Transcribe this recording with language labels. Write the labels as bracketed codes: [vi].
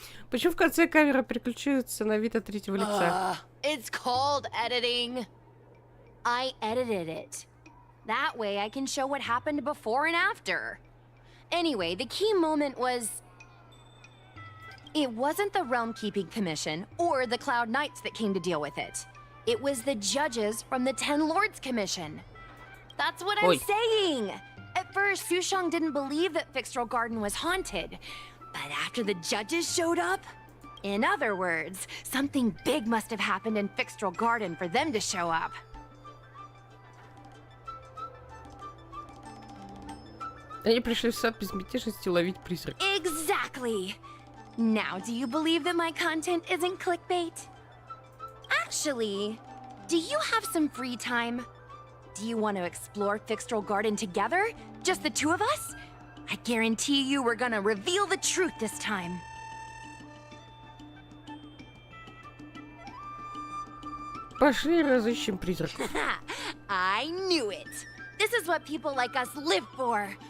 [ru] Почему в конце камера переключается на вид от третьего лица? [en] It's called editing. I edited it. That way I can show what happened before and after. Anyway, the key moment was... It wasn't the Realm Keeping Commission or the Cloud Knights that came to deal with it. It was the judges from the Ten Lords Commission. That's what I'm saying! At first, Sushang didn't believe that Fixtral Garden was haunted. But after the judges showed up... In other words, something big must have happened in Fixtral Garden for them to show up. [ru] Они пришли в сад безмятежности ловить призрак. [en] Exactly! Now, do you believe that my content isn't clickbait? Actually, do you have some free time? Do you want to explore Fixtral Garden together? Just the two of us? I guarantee you we're gonna reveal the truth this time. [ru] Пошли разыщем призраков. [en] I knew it! This is what people like us live for!